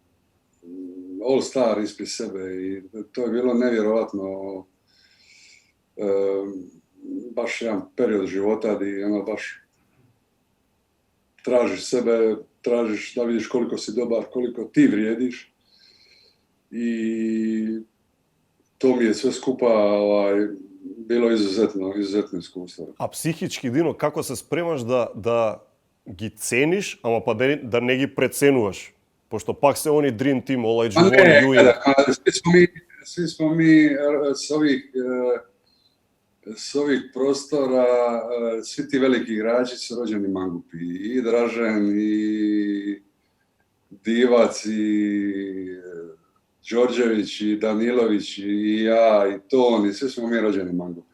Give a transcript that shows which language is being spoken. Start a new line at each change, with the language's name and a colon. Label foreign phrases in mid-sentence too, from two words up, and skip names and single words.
English: all star
Croatian: ispred sebe i to je bilo nevjerovatno baš jedan period života gdje ono baš tražiš sebe, tražiš da vidiš koliko si dobar, koliko ti vrijediš i to mi je sve skupa bilo izuzetno iskustvo. A psihički, Dino, kako se spremaš da
Macedonian: ги цениш, ама па да не ги преценуваш? Пошто пак се они Dream Team, Olajuwon, Ewing.
Croatian: Svi smo mi s ovih prostora, svi ti veliki igrači su rođeni mangupi. I Dražen, i Divac, i Đorđević, i Danilović, i ja, i Ton, i svi smo mi rođeni mangupi.